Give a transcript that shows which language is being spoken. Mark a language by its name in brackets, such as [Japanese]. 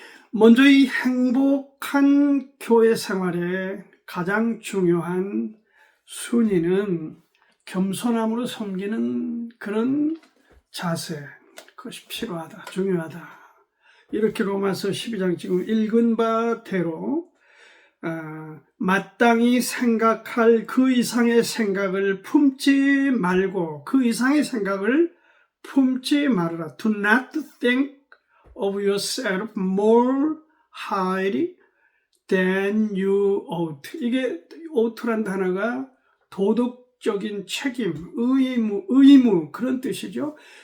[Korean] 먼저 이 행복한 교회 생활의 가장 중요한 순위는 겸손함으로 섬기는 그런 자세, 그것이 필요하다, 중요하다. 이렇게 로마서 12장 지금 읽은 바대로 마땅히 생각할 그 이상의 생각을 품지 말고 그 이상의 생각을 품지 말아라. [English] Do not think of yourself more highly than you ought. [Korean] 이게 ought란 단어가 도덕적인 책임, 의무 그런 뜻이죠.